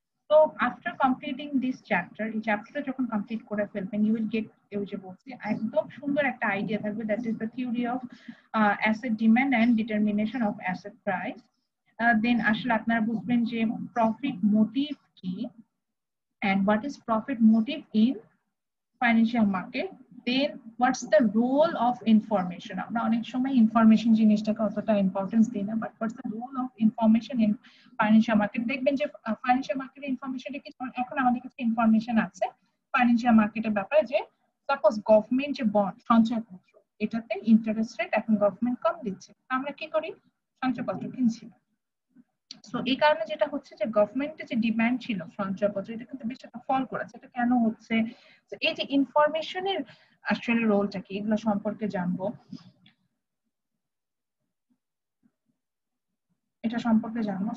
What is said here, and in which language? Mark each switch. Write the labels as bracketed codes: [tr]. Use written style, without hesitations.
[en] তো after completing this chapter, [bn] এই চ্যাপ্টারটা যখন কমপ্লিট করে ফেলবেন [en] you will get, [bn] এই যে বলছি একদম সুন্দর একটা আইডিয়া থাকবে, [en] That is the theory of asset demand and determination of asset price. [bn] দেন আসলে আপনারা বুঝবেন যে প্রফিট মোটিভ কি [en] and what is profit motive in financial market. Then what's the role of information, [bn] আমরা অনেক সময় ইনফরমেশন জিনিসটাকে অতটা ইম্পর্টেন্স দিই না, [en] But what's the role of information in financial market। [bn] দেখবেন যে ফাইন্যান্সিয়াল মার্কেটের ইনফরমেশনটা কি, এখন আমাদের কাছে ইনফরমেশন আছে ফাইন্যান্সিয়াল মার্কেটের ব্যাপারে যে সাপোজ গভর্নমেন্ট যে বন্ড সঞ্চয়পত্র এটাতে ইন্টারেস্ট রেট এখন গভর্নমেন্ট কম দিচ্ছে, আমরা কি করি সঞ্চয়পত্র কিনছি না। সো এই কারণে যেটা হচ্ছে যে গভর্নমেন্টের যে ডিমান্ড ছিল সঞ্চয়পত্র এটা কিন্তু বেশ একটা ফল করেছে, এটা কেন হচ্ছে, এই যে ইনফরমেশনের আসলে রোলটা কি এগুলো সম্পর্কে জানবো, এটা সম্পর্কে জানবো।